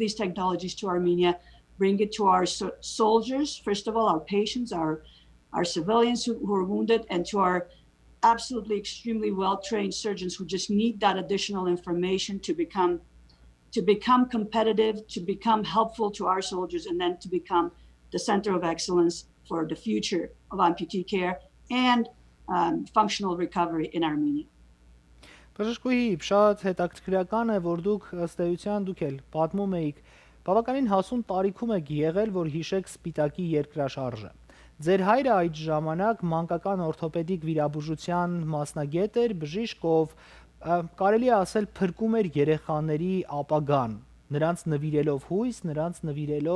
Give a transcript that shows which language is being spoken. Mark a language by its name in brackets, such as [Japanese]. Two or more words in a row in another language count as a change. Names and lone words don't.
[English] these technologies to Armenia, bring it to our soldiers, first of all, our patients, our civilians who are wounded, and to our absolutely extremely well-trained surgeons who just need that additional information to become competitive, to become helpful to our soldiers, and then to become the center of excellence for the future of amputee care and functional recovery in Armenia. [Armenian] Բժշկուհի, շատ հետաքրքրական է, որ դուք ըստ էության դուք էլ պատմում էիք, բավականին հասուն տարիքում եք եղել, որ հիշեք Սպիտակի երկրաշարժը։ Ձեր հայրը այդ ժամանակ մանկական օրթոպեդիկ վիրաբուժության մասնագետ էր, բժիշկ, ով կարելի է ասել փրկում էր երեխաների ապագան, նրանց նվիրելով հույս, նրանց